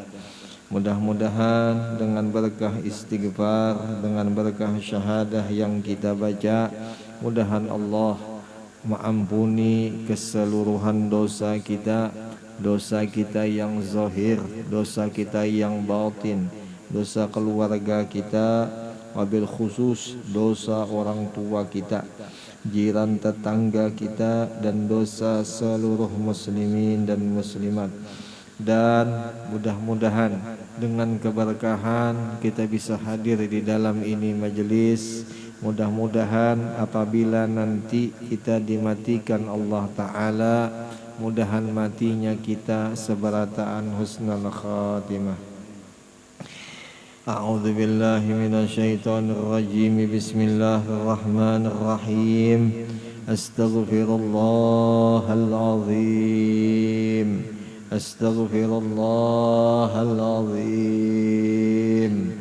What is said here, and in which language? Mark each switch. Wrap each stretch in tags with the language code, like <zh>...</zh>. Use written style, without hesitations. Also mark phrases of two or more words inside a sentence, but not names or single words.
<id>Mudah-mudahan dengan berkah istighfar, dengan berkah syahadah yang kita baca, mudahan Allah mengampuni keseluruhan dosa kita, dosa kita yang zahir, dosa kita yang batin, dosa keluarga kita,</id> <ar>وبالخصوص</ar> <id>dosa orang tua kita, jiran tetangga kita, dan dosa seluruh muslimin dan muslimat. Dan mudah-mudahan dengan keberkahan kita bisa hadir di dalam ini majelis. Mudah-mudahan apabila nanti kita dimatikan Allah Ta'ala, mudahan matinya kita seberataan</id> <ar>حسن الخاتمة. أعوذ بالله من الشيطان الرجيم. بسم الله الرحمن الرحيم. أستغفر الله العظيم. أستغفر الله العظيم.</ar>